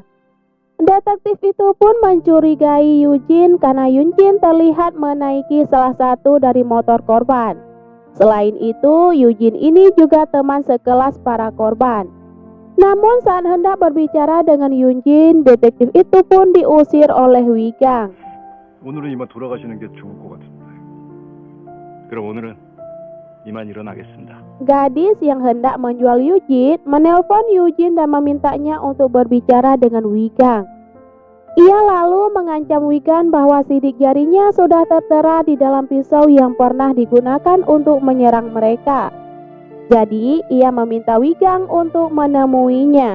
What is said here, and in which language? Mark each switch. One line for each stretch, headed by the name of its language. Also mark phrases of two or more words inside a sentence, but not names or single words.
Indonesian: Detektif itu pun mencurigai Yunjin karena Yunjin terlihat menaiki salah satu dari motor korban. Selain itu, Yunjin ini juga teman sekelas para korban. Namun saat hendak berbicara dengan Yunjin, detektif itu pun diusir oleh Wigang.
Korean: 오늘은 이만 돌아가시는 게 좋을 것 같은데. 그럼 오늘은 이만 일어나겠습니다.
Indonesian: Gadis yang hendak menjual Yujin menelpon Yujin dan memintanya untuk berbicara dengan Wigang. Ia lalu mengancam Wigang bahwa sidik jarinya sudah tertera di dalam pisau yang pernah digunakan untuk menyerang mereka. Jadi, ia meminta Wigang untuk menemuinya.